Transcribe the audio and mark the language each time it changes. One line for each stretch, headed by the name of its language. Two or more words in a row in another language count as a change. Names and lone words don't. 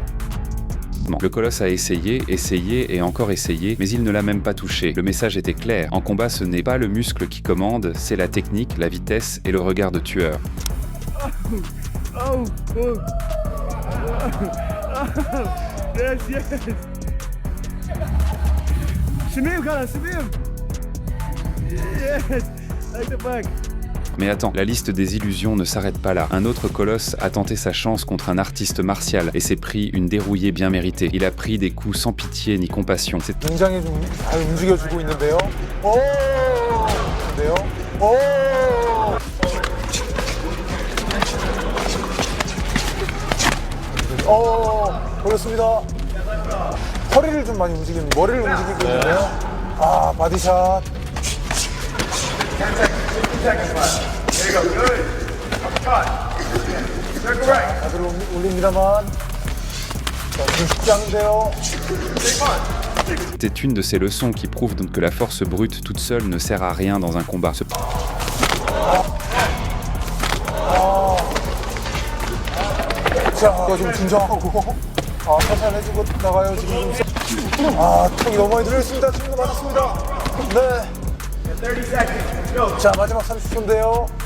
French: Le colosse a essayé et encore essayé, mais il ne l'a même pas touché. Le message était clair. En combat, ce n'est pas le muscle qui commande, c'est la technique, la vitesse et le regard de tueur.
English: Yes, yes. Shamim, Kala, Shamim. Yes, like the back.
French: Mais attends, la liste des illusions ne s'arrête pas là. Un autre colosse a tenté sa chance contre un artiste martial et s'est pris une dérouillée bien méritée. Il a pris des coups sans pitié ni compassion. C'est
Korean: 굉장히 좀 잘 움직여주고 있는데요. 오! 근데요. 오! 그렇습니다. 허리를 좀 많이 움직이는, 머리를 움직이고 있는데요. 아, 바디샷. 다들 올립니다만. 자, 좀 쉽지 않은데요.
French: une de ces leçons qui prouve donc que la force brute toute seule ne sert à rien dans un combat.
Korean: 자, 이거 좀 진정하고. 아, 살살 해주고 나가요, 지금. 아, 턱이 너무 많이 들어있습니다. 지금 맞았습니다. 네. 자, 마지막 30초인데요.